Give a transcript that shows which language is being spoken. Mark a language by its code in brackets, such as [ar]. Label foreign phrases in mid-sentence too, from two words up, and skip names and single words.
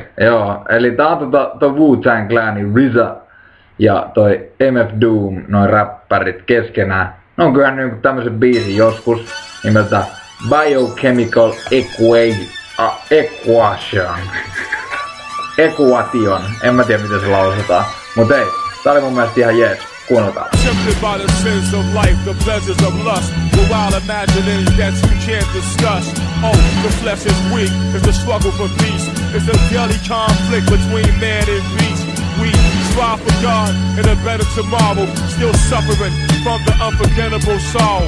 [fi] Joo, eli tää on toi Wu-Tang Clanin RZA ja toi MF Doom, noin räppärit keskenään. Ne on kyllä niinku tämmösen biisin joskus nimeltä Biochemical Equation. En mä tiedä miten se lausutaan. Mut ei, tää oli mun mielestä ihan jees. Kuunnelkaa. [en] Tempted by the sins of life, the pleasures of lust, the wild imaginings that you can't discuss. Oh, the flesh is weak, it's the struggle for peace. It's a daily conflict between man and beast. We strive for God and a better tomorrow, still suffering from the unforgettable sorrow.